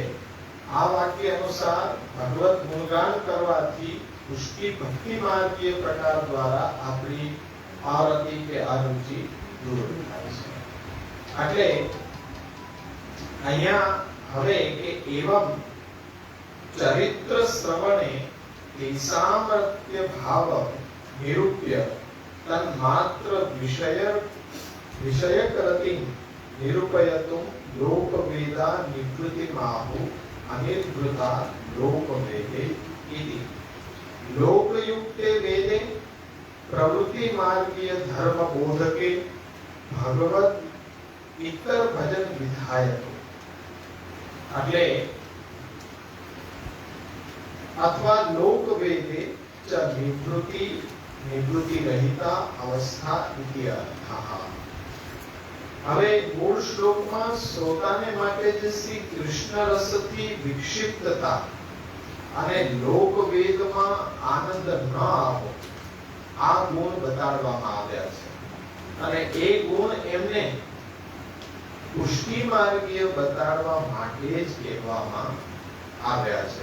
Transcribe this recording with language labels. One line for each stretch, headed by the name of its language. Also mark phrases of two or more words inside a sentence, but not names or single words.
Gujarati: આ વાક્ય અનુસાર ભગવત ગુણગાન કરવાથી પુષ્ટિ ભક્તિ માર્ગીય પ્રકાર દ્વારા આપણી આરતિ કે અરુચિ દૂર થાય છે. એટલે અહીંયા હવે કે
Sanskrit: એવમ ચરિત્ર શ્રવણે તેસામર્ત્ય ભાવ નિરૂપ્ય તન્માત્ર વિષય विषयकरति निरूपयतुं लोकवेदा निवृत्तिमाहु अनिर्वृता लोकवेदे इति। लोकयुक्ते वेदे प्रवृत्ति मार्गीय धर्म बोधके भगवत इतर भजन विधायको એટલે अथवा लोकवेदे च निवृत्ति रहिता अवस्था इति अर्थः।
Gujarati: હવે મૂળ શ્લોકમાં શ્રોતાને માટે જે શ્રી કૃષ્ણ રસથી વિક્ષિપ્તતા અને લોકવેદમાં આનંદ ન આવો આ ગુણ બતાડવામાં આવ્યા છે અને એ ગુણ એમને પુષ્ટિ માર્ગીય બતાડવા માટે જ કહેવામાં આવ્યા છે।